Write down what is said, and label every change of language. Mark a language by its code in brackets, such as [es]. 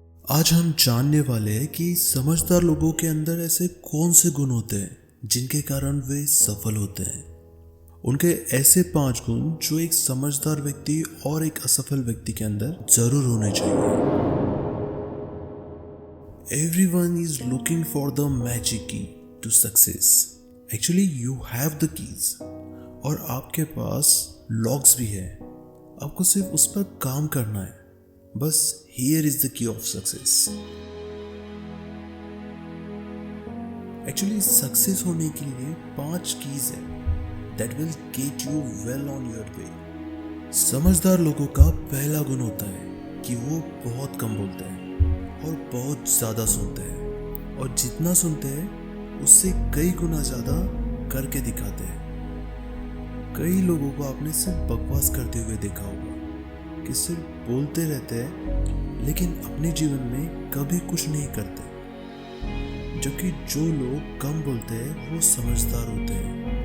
[hi] आज हम जानने वाले हैं कि समझदार लोगों के अंदर ऐसे कौन से गुण होते हैं जिनके कारण वे सफल होते हैं। उनके ऐसे 5 गुण जो एक समझदार व्यक्ति और एक असफल व्यक्ति के अंदर जरूर होने चाहिए। [en] Everyone is looking for the magic key to success. Actually, you have the keys. [hi] और आपके पास लॉक्स भी है। आपको सिर्फ उस पर काम करना है। [en] बस here is the key of success. Actually, [hi] success होने के लिए 5 कीज है [en] that will get you well on your way. [hi] समझदार लोगों का पहला गुण होता है कि वो बहुत कम बोलते हैं और बहुत ज़्यादा सुनते हैं, और जितना सुनते हैं उससे कई गुना ज़्यादा करके दिखाते हैं। कई लोगों को आपने सिर्फ बकवास करते हुए देखा होगा कि सिर्फ बोलते रहते हैं लेकिन अपने जीवन में कभी कुछ नहीं करते, जबकि जो लोग कम बोलते हैं वो समझदार होते हैं।